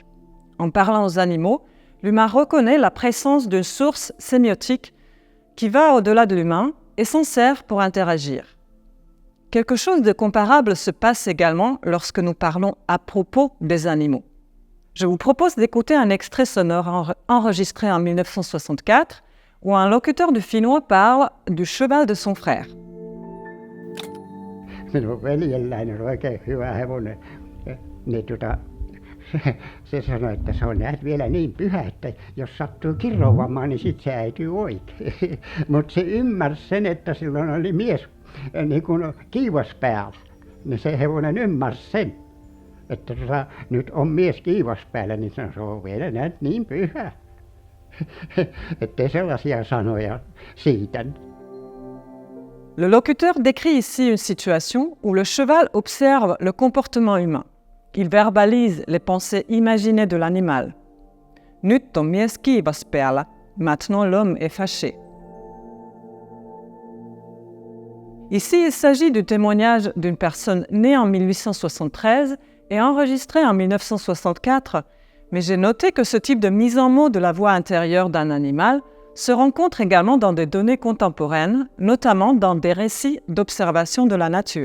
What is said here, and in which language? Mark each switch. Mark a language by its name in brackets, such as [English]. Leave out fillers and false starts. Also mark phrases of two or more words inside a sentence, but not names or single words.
[French] En parlant aux animaux, l'humain reconnaît la présence d'une source sémiotique qui va au-delà de l'humain et s'en sert pour interagir. Quelque chose de comparable se passe également lorsque nous parlons à propos des animaux. Je vous propose d'écouter un extrait sonore enregistré en 1964 où un locuteur du finnois parle du cheval de son frère. [Finnish] Minun veljelläni on oikein hyvä hevonen. Se sanoi, että se on näet vielä niin pyhä, että jos sattuu kiroamaan, niin sitten se äityy oikein. Mutta se ymmärsi sen, että silloin oli mies niin kuin kiivas päällä. Niin se hevonen ymmärsi sen, että nyt on mies kiivas päällä, niin se on vielä näet niin pyhä. Ettei sellaisia sanoja siitä. [French] Le locuteur décrit ici une situation où le cheval observe le comportement humain. Il verbalise les pensées imaginées de l'animal. [Finnish] Nyt on mies kiivas päällä, [French] maintenant l'homme est fâché. Ici, il s'agit du témoignage d'une personne née en 1873 et enregistrée en 1964, mais j'ai noté que ce type de mise en mots de la voix intérieure d'un animal se rencontre également dans des données contemporaines, notamment dans des récits d'observation de la nature.